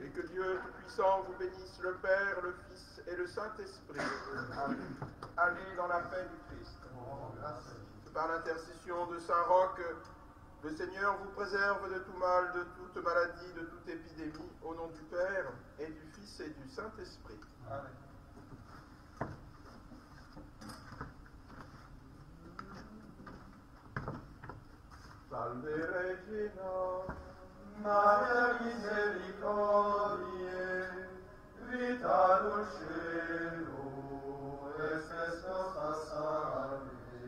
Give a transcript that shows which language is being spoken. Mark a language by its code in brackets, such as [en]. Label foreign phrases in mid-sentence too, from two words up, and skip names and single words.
[fr] Et que Dieu Tout-Puissant vous bénisse, le Père, le Fils et le Saint-Esprit. Amen. Allez dans la paix du Christ. Oh, grâce à Dieu. Par l'intercession de Saint Roch, le Seigneur vous préserve de tout mal, de toute maladie, de toute épidémie, au nom du Père et du Fils et du Saint-Esprit. Amen. [la] Salve Regina, Maria misericordiae, vita dulcedo, estes nostra salve.